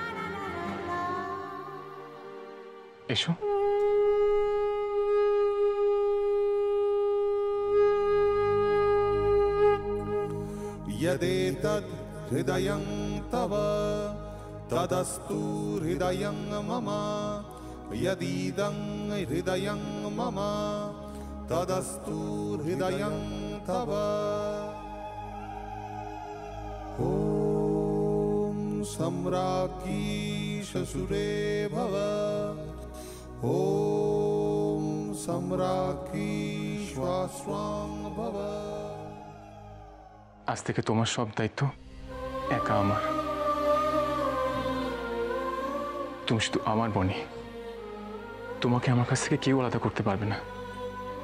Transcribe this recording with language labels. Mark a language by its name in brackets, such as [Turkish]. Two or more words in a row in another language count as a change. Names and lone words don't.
[Bangla] এসো। [Sanskrit] यदेतद् हृदयं तव तदस्तु हृदयं मम यदीदं हृदयं मम तदस्तु हृदयं तव। ॐ सम्राज्ञी शशुरे भव। ॐ सम्राज्ञी श्वास्वां भव। [Bangla] আজ থেকে তোমার সব দায়িত্ব একা আমার। তুমি শুধু আমার বনি, তোমাকে আমার কাছ থেকে কেউ আলাদা করতে পারবে না।